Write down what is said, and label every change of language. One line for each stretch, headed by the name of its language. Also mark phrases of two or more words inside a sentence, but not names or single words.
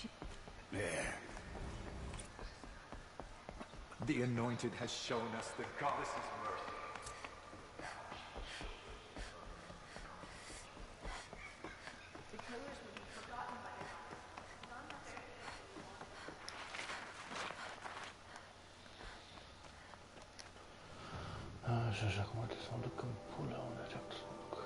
English: There. The Anointed has shown us the Goddess's mercy.
Romanian: Așa acum trebuie să mă duc în pula unde trebuie să mă duc.